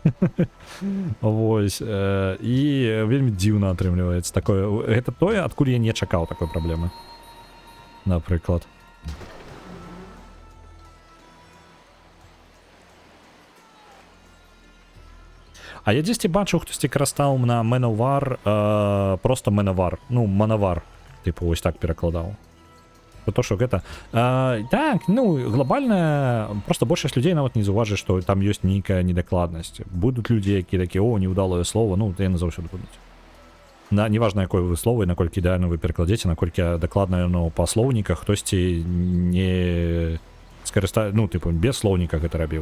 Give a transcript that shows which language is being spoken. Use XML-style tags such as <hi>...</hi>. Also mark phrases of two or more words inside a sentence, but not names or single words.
<be>Вось, і вельмі дзіўна атрымліваецца такое. Гэта тое, адкуль я не чакаў такой праблемы. Напрыклад. А я дзесьці бачыў, хтосьці карыстаў на Manowar, просто Manowar, ну, Manowar, типу, ось так перакладаў. То, што гэта... Так, ну, глобальна, просто большасць людзей нават не заўважыць, што там ёсць нейкая недакладнасць. Будуць людзі, якія такія, о, неўдалае слово, ну, яны заўсёды будуць. Неважна, якое вы слово, і наколькі ідэальна вы перакладзеце, наколькі дакладна яно па слоўніках, хтосьці не скарыстае, ну, типу, без слоўніка гэта рабіў.</be>